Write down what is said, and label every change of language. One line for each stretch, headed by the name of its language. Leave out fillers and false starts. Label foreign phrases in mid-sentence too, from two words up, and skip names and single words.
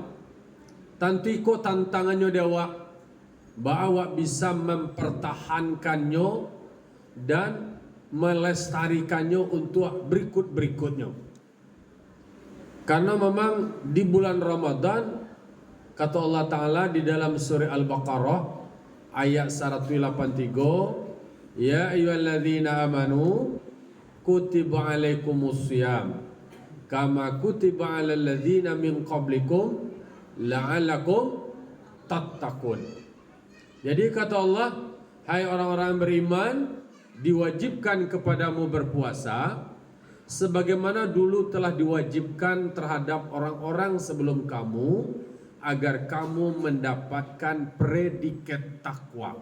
Indonesian: Tentu ikut tantangannya dia awak, bahawa bisa mempertahankannya dan melestarikannya untuk berikut-berikutnya. Karena memang di bulan Ramadan, kata Allah Ta'ala di dalam surah Al-Baqarah ayat 183,
Arabic: يا أيها الذين آمنوا كتب عليكم الصيام كما كتب على الذين من قبلكم لعلكم تتقون.
Indonesian: Jadi kata Allah, hai orang-orang beriman, diwajibkan kepadamu berpuasa sebagaimana dulu telah diwajibkan terhadap orang-orang sebelum kamu, agar kamu mendapatkan predikat takwa.